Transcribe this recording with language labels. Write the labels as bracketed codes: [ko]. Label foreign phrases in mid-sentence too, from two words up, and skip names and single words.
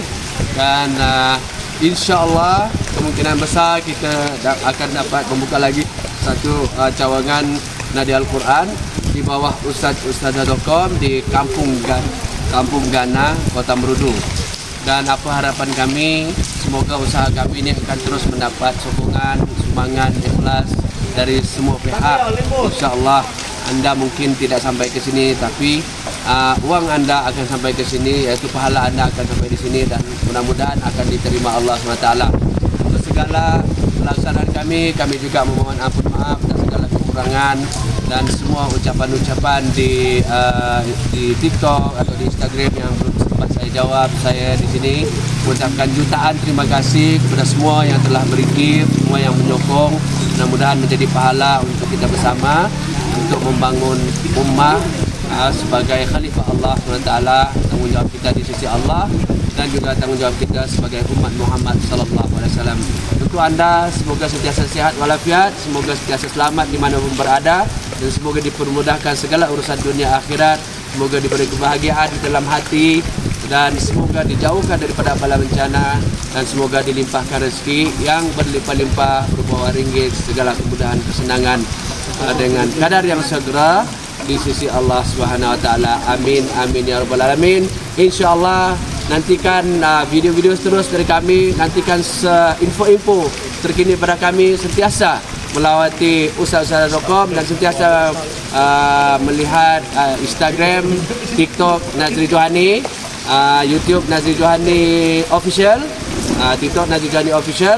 [ms] Dan insya-Allah kemungkinan besar kita akan dapat membuka lagi satu cawangan Nadi Al-Quran di bawah Ustazah.com di Kampung Gana, Kota Merudu. Dan apa harapan kami, semoga usaha kami ini akan terus mendapat sokongan, sumbangan ikhlas dari semua pihak. Insya-Allah anda mungkin tidak sampai ke sini, tapi uang anda akan sampai ke sini, yaitu pahala anda akan sampai di sini, dan mudah-mudahan akan diterima Allah SWT. Untuk segala pelaksanaan kami juga memohon ampun maaf dan segala kekurangan, dan semua ucapan-ucapan di TikTok atau di Instagram yang belum sempat saya jawab, saya di sini mengucapkan jutaan terima kasih kepada semua yang telah berikir, semua yang menyokong. Mudah-mudahan menjadi pahala untuk kita bersama untuk membangun ummah sebagai khalifah Allah SWT. Tanggungjawab kita di sisi Allah dan juga tanggungjawab kita sebagai umat Muhammad [ar] صلى الله عليه وسلم. [ms] Untuk anda semoga sentiasa sehat walafiat, semoga sentiasa selamat di mana pun berada, dan semoga dipermudahkan segala urusan dunia akhirat, semoga diberi kebahagiaan di dalam hati, dan semoga dijauhkan daripada bala bencana, dan semoga dilimpahkan rezeki yang berlimpah-limpah berupa ringgit, segala kemudahan, kesenangan dengan kadar yang segera di sisi Allah [ar] سبحانه وتعالى. آمين آمين يا رب العالمين. [ms] Insyaallah nantikan video-video terus dari kami, nantikan info-info terkini pada kami, sentiasa melawati Ustazah.com dan sentiasa melihat Instagram, TikTok Nazri Johani, YouTube Nazri Johani Official, TikTok Nazri Johani Official.